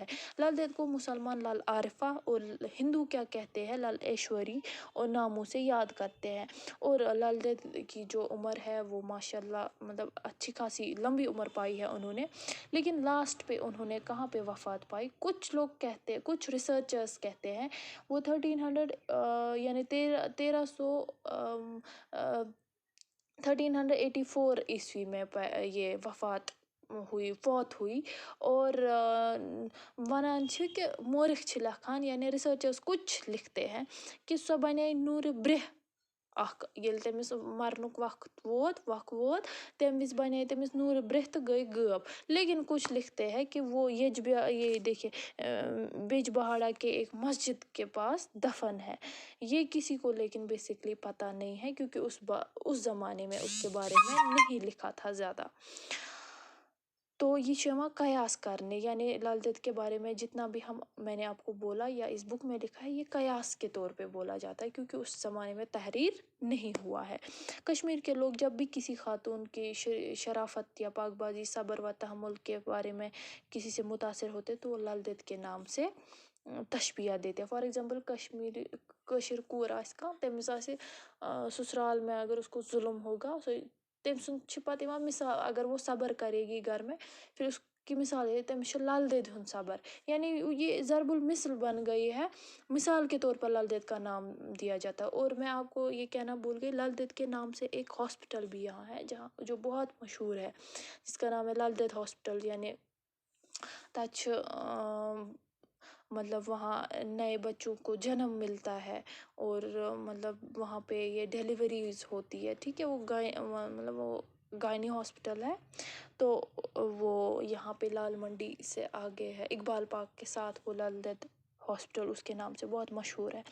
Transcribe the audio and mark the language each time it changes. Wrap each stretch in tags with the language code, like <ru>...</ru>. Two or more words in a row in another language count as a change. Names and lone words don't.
<ur>لل دید کو مسلمان لل عارفہ اور ہندو کیا کہتے ہیں لل ایشوری اور ناموں سے یاد کرتے ہیں، اور لل دید کی جو عمر ہے وہ ماشاء اللہ مطلب اچھی خاصی لمبی عمر پائی ہے انہوں نے، لیکن لاسٹ پہ انہوں نے کہاں پہ وفات پائی، کچھ لوگ کہتے، کچھ ریسرچرس کہتے ہیں وہ 1300 یعنی 1384 عیسوی میں یہ فوت ہوئی، اور</ur> <ks>ونان چھِ کہ مورخ چھِ لکھان،</ks> <ur>یعنی ریسرچرس کچھ لکھتے ہیں</ur> <ks>کہ سۄ بنے نوٗرِ برٛونٛہہ اکھ، ییٚلہِ تٔمِس مرنُک وقت ووت تمہِ وِزِ بنے تٔمِس نوٗرِ برٛونٛہہ تہٕ گٔے غٲب،</ks> <ur>لیکن کچھ لکھتے ہیں کہ وہ یہ دیکھیے بِج بہاڑا کے ایک مسجد کے پاس دفن ہے، یہ کسی کو لیکن بیسکلی پتہ نہیں ہے، کیونکہ اس زمانے میں اس کے بارے میں نہیں لکھا تھا زیادہ۔ تو</ur> <ks>یہ چھُ یِوان</ks> <ur>قیاس کرنے، یعنی لل دید کے بارے میں جتنا بھی میں نے آپ کو بولا یا اس بک میں لکھا ہے، یہ قیاس کے طور پہ بولا جاتا ہے کیونکہ اس زمانے میں تحریر نہیں ہوا ہے۔ کشمیر کے لوگ جب بھی کسی خاتون کی شرافت یا پاک بازی، صبر و تحمل کے بارے میں کسی سے متاثر ہوتے تو وہ لل دید کے نام سے تشبیہ دیتے ہیں۔</ur> <en>for example</en> <ks>کشمیری کٲشِر کوٗر آسہِ کانٛہہ، تٔمِس آسہِ</ks> <ur>سسرال میں اگر اس کو ظلم ہوگا،</ur> <ks>تٔمۍ سُنٛد چھِ پتہٕ یِوان مثال،</ks> <ur>اگر وہ صبر کرے گی گھر میں، پھر اس کی مثال ہے</ur> <ks>تٔمِس چھُ لل دید ہُنٛد صبر،</ks> <ur>یعنی یہ ضرب المثل بن گئی ہے، مثال کے طور پر لل دید کا نام دیا جاتا ہے۔ اور میں آپ کو یہ کہنا بھول گئی، لل دید کے نام سے ایک ہاسپٹل بھی یہاں ہے جہاں جو بہت مشہور ہے، جس کا نام ہے لل دید ہاسپٹل، یعنی</ur> <ks>تَتہِ چھُ</ks> <ur>مطلب وہاں نئے بچوں کو جنم ملتا ہے، اور مطلب وہاں پہ یہ ڈیلیوریز ہوتی ہے، ٹھیک ہے، وہ مطلب وہ گائنی ہاسپٹل ہے، تو وہ یہاں پہ لال منڈی سے آگے ہے، اقبال پارک کے ساتھ وہ لل دید ہاسپٹل اس کے نام سے بہت مشہور ہے۔</ur>